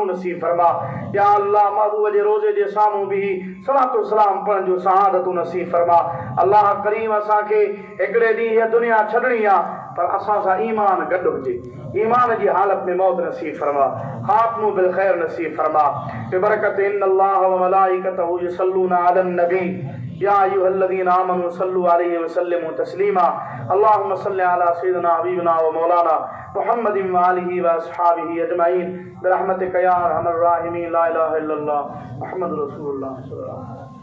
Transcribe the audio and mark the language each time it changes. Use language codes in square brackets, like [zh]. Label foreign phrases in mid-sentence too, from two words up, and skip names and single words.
[sd] नसीब फरमा या अल्लाह महबूब जे रोज़े जे साम्हूं बि सलातो सलाम पढ़ण जूं सआदतूं नसीब फरमा अल्लाह करीम असांखे हिकिड़े ॾींहुं हीअ दुनिया छॾणी आहे पर असां सां ईमान गॾु हुजे ईमान जी हालत में मौत नसीब फरमा खात्मो बिल खैर नसीब फरमा बिबरकत [ar] إن الله وملائكته يصلون على النبي يا أيها الذين آمنوا صلوا عليه وسلموا تسليما اللهم صل على سيدنا حبيبنا ومولانا محمد وآله وأصحابه أجمعين برحمتك يا أرحم الراحمين لا إله إلا الله محمد رسول الله صلى الله عليه وسلم.